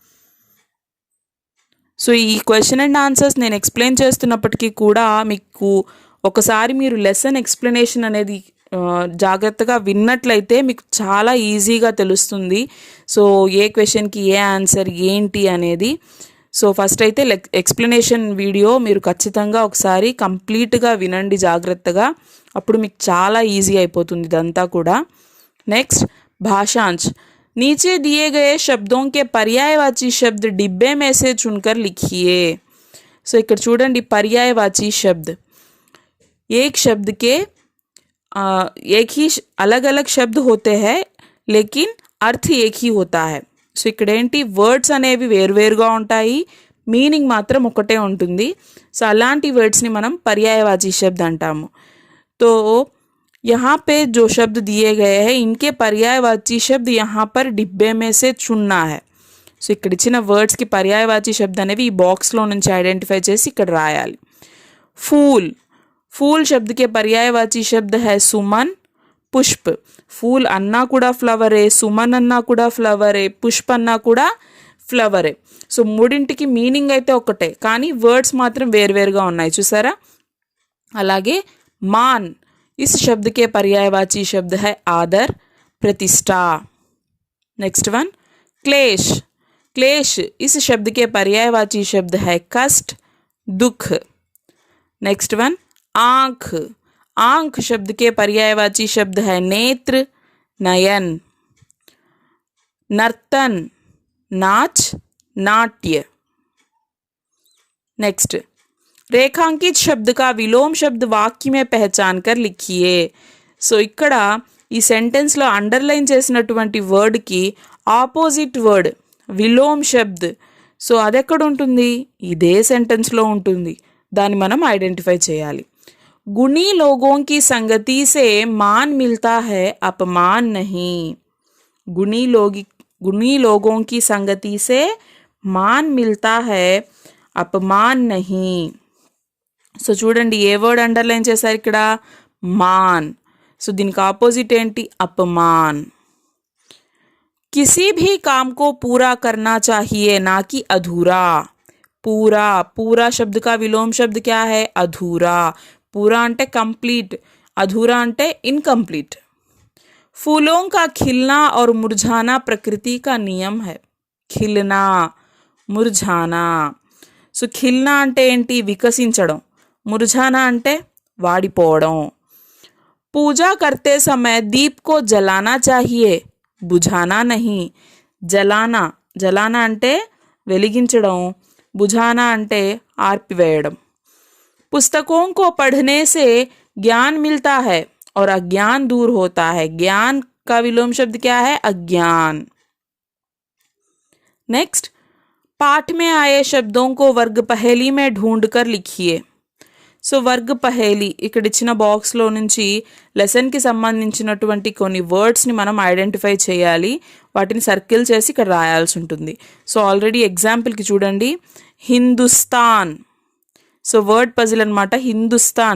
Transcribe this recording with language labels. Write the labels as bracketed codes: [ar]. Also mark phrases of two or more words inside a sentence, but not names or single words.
[te] సో ఈ [en] question and answers [te] నేను ఎక్స్ప్లెయిన్ చేస్తున్నప్పటికీ కూడా మీకు ఒకసారి మీరు [en] lesson explanation [te] అనేది జాగ్రత్తగా విన్నట్లయితే మీకు చాలా ఈజీగా తెలుస్తుంది. సో ఏ క్వశ్చన్కి ఏ ఆన్సర్ ఏంటి అనేది. సో ఫస్ట్ అయితే [en] explanation video [te] మీరు ఖచ్చితంగా ఒకసారి కంప్లీట్గా వినండి జాగ్రత్తగా, అప్పుడు మీకు చాలా ఈజీ అయిపోతుంది ఇదంతా కూడా. నెక్స్ట్ భాషాంశ్. [hi] नीचे दिए गए शब्दों के पर्यायवाची शब्द डिब्बे में से चुनकर लिखिए. [te] సో ఇక్కడ చూడండి [hi] पर्यायवाची शब्द, एक शब्द के एक ही अलग अलग शब्द होते हैं लेकिन अर्थ एक ही होता है. [te] సో ఇక్కడ ఏంటి, వర్డ్స్ అనేవి వేరువేరుగా ఉంటాయి, మీనింగ్ మాత్రం ఒకటే ఉంటుంది. సో అలాంటి వర్డ్స్ని మనం [hi] पर्यायवाची शब्द [te] అంటాము. [hi] तो यहाँ पे जो शब्द दिए गए हैं इनके पर्यायवाची शब्द यहाँ पर डिब्बे में से चुनना है. [te] సో ఇక్కడ ఇచ్చిన వర్డ్స్కి [hi] पर्यायवाची शब्द [te] అనేవి ఈ బాక్స్లో నుంచి ఐడెంటిఫై చేసి ఇక్కడ రాయాలి. [hi] ఫూల్, फूल शब्द के पर्यायवाची शब्द है सुमन, पुष्प. [te] फूल अन्ना కూడా ఫ్లవరే, సుమన్ అన్నా కూడా ఫ్లవరే, పుష్ప అన్నా కూడా ఫ్లవరే. సో మూడింటికి మీనింగ్ అయితే ఒకటే, కానీ వర్డ్స్ మాత్రం వేరువేరుగా ఉన్నాయి చూసారా. [hi] అలాగే मान, इस शब्द के पर्यायवाची शब्द है आदर, प्रतिष्ठा. [en] next one [hi] क्लेश. क्लेश इस शब्द के पर्यायवाची शब्द है कष्ट, दुख. [en] next one [hi] आँख. आँख शब्द के पर्यायवाची शब्द है नेत्र, नयन. नर्तन, नाच, नाट्य. नेक्स्ट रेखांकित शब्द का विलोम शब्द वाक्य में पहचान कर लिखिए. [te] సో ఇక్కడ ఈ సెంటెన్స్లో అండర్లైన్ చేసినటువంటి వర్డ్కి [en] opposite word [hi] विलोम शब्द. [te] సో అది ఎక్కడ ఉంటుంది, ఇదే సెంటెన్స్లో ఉంటుంది. దాన్ని మనం ఐడెంటిఫై చేయాలి. [hi] गुणी लोगों की संगति से मान मिलता है, अपमान नहीं. गुणी लोगों की संगति से मान मिलता है, अपमान नहीं. [te] సో చూడండి ఏ వర్డ్ అండర్లైన్ చేశారు ఇక్కడ, మాన్. సో దీనికి ఆపోజిట్ ఏంటి, [hi] अपमान. किसी भी काम को पूरा करना चाहिए, ना कि अधूरा. पूरा, पूरा शब्द का विलोम शब्द क्या है, अधूरा. [te] पूरा అంటే कंप्लीट, अधूरा అంటే इनकम्प्लीट. [hi] फूलों का खिलना और मुरझाना प्रकृति का नियम है. खिलना, मुरझाना. [te] సో ఖిల్నా అంటే ఏంటి, వికసించడం. ముర్झाना అంటే వాడిపోవడం. [hi] पूजा करते समय दीप को जलाना चाहिए, बुझाना नहीं. [te] జలానా, జలానా అంటే వెలిగించడం, బుझाना అంటే ఆర్పివేయడం. [hi] पुस्तकों को पढ़ने से ज्ञान मिलता है और अज्ञान दूर होता है. ज्ञान का विलोम शब्द क्या है, अज्ञान. नेक्स्ट पाठ में आए शब्दों को वर्ग पहेली में ढूंढ कर लिखिए. [te] సో [hi] वर्ग पहेली [te] ఇక్కడ ఇచ్చిన బాక్స్లో నుంచి లెసన్కి సంబంధించినటువంటి కొన్ని వర్డ్స్ని మనం ఐడెంటిఫై చేయాలి. వాటిని సర్కిల్ చేసి ఇక్కడ రాయాల్సి ఉంటుంది. సో ఆల్రెడీ ఎగ్జాంపుల్కి చూడండి, హిందుస్థాన్. సో [en] word puzzle [te] అనమాట, హిందుస్థాన్.